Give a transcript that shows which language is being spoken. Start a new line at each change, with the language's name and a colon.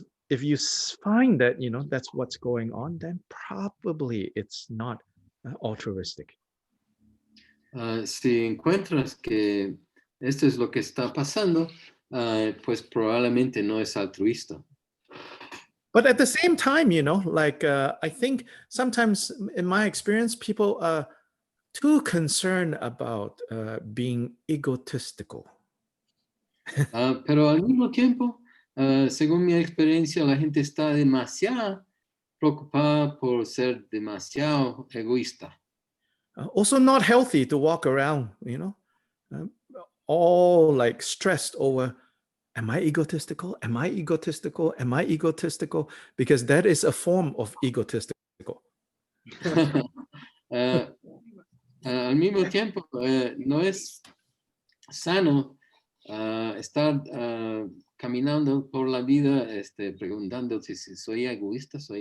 English: If you find that that's what's going on, then probably it's not altruistic.
Spanish: Si encuentras que esto es lo que está pasando, pues probablemente no es altruista.
English: But at the same time, like I think sometimes in my experience, people are too concerned about being egotistical.
Spanish: Pero al mismo tiempo, según mi experiencia, la gente está demasiado preocupada por ser demasiado egoísta.
English: Also not healthy to walk around, all like stressed over, am I egotistical? Am I egotistical? Am I egotistical? Because that is a form of egotistical.
Spanish: Al mismo tiempo, no es sano estar caminando por la vida preguntando si soy egoísta.